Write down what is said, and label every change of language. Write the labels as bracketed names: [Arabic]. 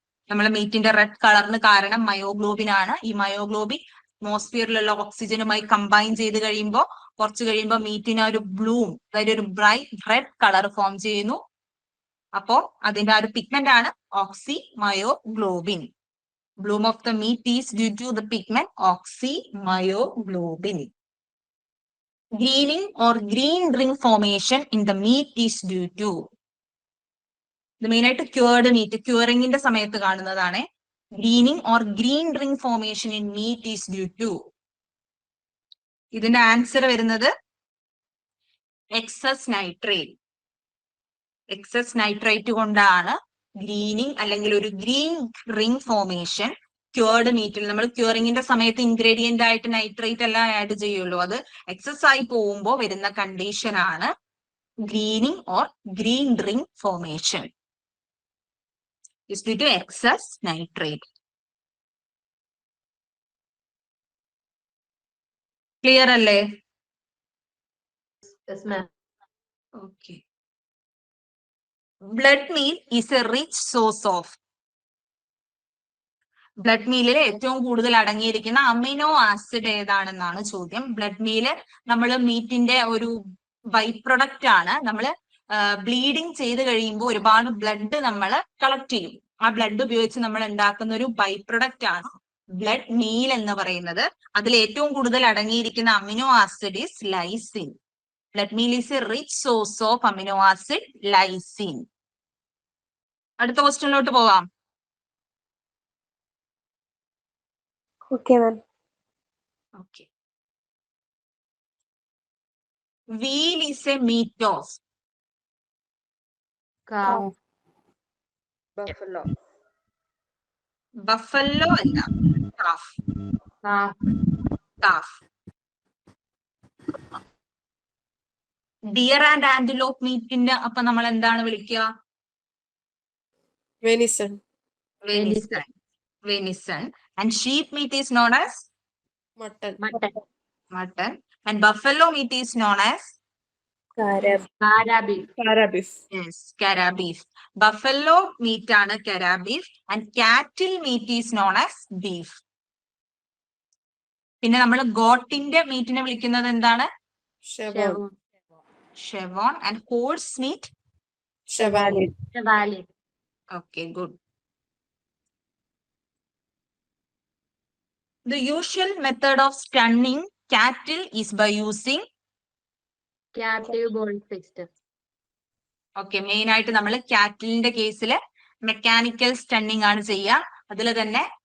[Malayalam] നമ്മളെ മീറ്റിന്റെ റെഡ് കളറിന് കാരണം മയോഗ്ലോബിൻ ആണ്. ഈ മയോഗ്ലോബിൻ അറ്റ്മോസ്ഫിയറിലുള്ള ഓക്സിജനുമായി കമ്പൈൻ ചെയ്ത് കഴിയുമ്പോൾ കുറച്ച് കഴിയുമ്പോൾ മീറ്റിന് ഒരു ബ്ലൂം, അതായത് ഒരു ബ്രൈറ്റ് റെഡ് കളർ ഫോം ചെയ്യുന്നു. അപ്പോ അതിന്റെ ആ ഒരു പിഗ്മെന്റ് ആണ് ഓക്സി myoglobin. [English] Bloom of the meat is due to the pigment oxymyoglobin. Greening or green ring formation in the meat is due to. [Malayalam] ഇത് മെയിൻ ആയിട്ട് ക്യൂർഡ് മീറ്റ്, ക്യൂറിംഗിന്റെ സമയത്ത് കാണുന്നതാണ്. [English] Greening or green ring formation in meat is due to. [Malayalam] ഇതിന്റെ answer വരുന്നത് excess nitrate. Excess nitrate കൊണ്ടാണ് greening അല്ലെങ്കിൽ ഒരു green ring formation cured മീറ്റിൽ. നമ്മൾ ക്യൂറിംഗിന്റെ സമയത്ത് ഇൻഗ്രീഡിയന്റ് ആയിട്ട് നൈട്രേറ്റ് എല്ലാം ആഡ് ചെയ്യുള്ളൂ. അത് എക്സസ് ആയി പോകുമ്പോൾ വരുന്ന കണ്ടീഷൻ ആണ് greening or green ring formation. [English] Is due to excess nitrate. [Malayalam] Clear അല്ലേ? [English] Yes, ma'am. Okay. Blood meal is a rich source of. [Malayalam] Blood മീലിൽ ഏറ്റവും കൂടുതൽ അടങ്ങിയിരിക്കുന്ന അമിനോ ആസിഡ് ഏതാണെന്നാണ് ചോദ്യം. ബ്ലഡ് മീല് നമ്മൾ മീറ്റിന്റെ ഒരു ബൈ പ്രൊഡക്റ്റ് ആണ്. നമ്മൾ ബ്ലീഡിങ് ചെയ്ത് കഴിയുമ്പോൾ ഒരുപാട് ബ്ലഡ് നമ്മൾ കളക്ട് ചെയ്യും. ആ ബ്ലഡ് ഉപയോഗിച്ച് നമ്മൾ ഉണ്ടാക്കുന്ന ഒരു ബൈ പ്രൊഡക്റ്റ് ആണ് ബ്ലഡ് മീൽ എന്ന് പറയുന്നത്. അതിൽ ഏറ്റവും കൂടുതൽ അടങ്ങിയിരിക്കുന്ന amino acid is lysine. [English] Blood meal is a rich source of amino acid lysine. [Malayalam] അടുത്ത ക്വസ്റ്റ്യനിലോട്ട് പോവാം. [English] Okay, ma'am. Okay. Veal is a meat of. Cow. Buffalo. Buffalo അല്ല, calf. Calf. Calf. Deer and antelope meat- [Malayalam] ന്റെ അപ്പൊ നമ്മൾ എന്താണ് വിളിക്കുക? [English] Venison. Venison. Venison. And sheep meat is known as Mutton. Mutton. mutton. And buffalo meat is known as Cara beef. Carabif. yes, cara beef. Buffalo meat ആണ് cara beef and cattle meat is known as beef. [Malayalam] പിന്നെ നമ്മൾ ഗോട്ടിന്റെ മീറ്റിനെ വിളിക്കുന്നത് എന്താണ്? [English] Chevron. Chevron. And horse meat? Chevalet. Chevalet. Okay, good. The usual method of stunning cattle is by using Captive bolt system. [Malayalam] Okay, main ആയിട്ട് നമ്മൾ കാറ്റിലിന്റെ കേസിൽ mechanical stunning ആണ് ചെയ്യുക. അതിൽ തന്നെ